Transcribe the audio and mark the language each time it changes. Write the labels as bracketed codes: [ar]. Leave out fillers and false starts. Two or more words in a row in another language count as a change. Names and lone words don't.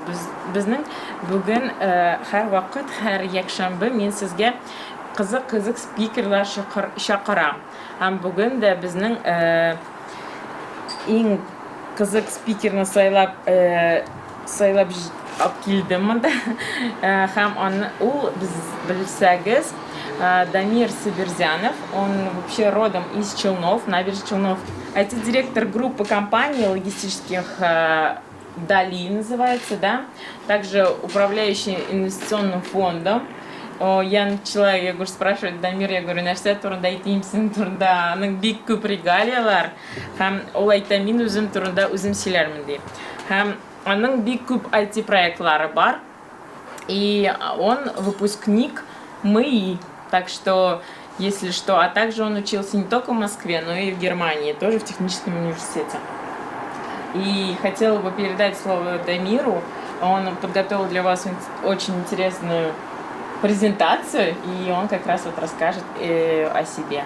[tt] Безнең бүген һәр вакыт, һәр якшәмбе мин сезгә кызык спикерлар чакырам. Һәм бүген дә безнең иң кызык спикерны сайлап алып килдем монда. Һәм ул без белсәгез Дамир Сабирзянов, [ru] он вообще родом из Челнов, набережных Челнов. IT-директор группы компаний логистических Дали называется, да. Также управляющий инвестиционным фондом. Я начала, я говорю, спрашивать Дамир, я говорю, [tt] нәрсә турында әйтимсең турында, аның бик күп регалиялар, һәм ул әйтә, мин үзем турында үзем сөйләрмен ди. Һәм аның бик күп IT проектлары бар, [ru] и он выпускник МИИ, так что, если что, а также он учился не только в Москве, но и в Германии, тоже в техническом университете. И хотела бы передать слово Дамиру, он подготовил для вас очень интересную презентацию, и он как раз вот расскажет о себе.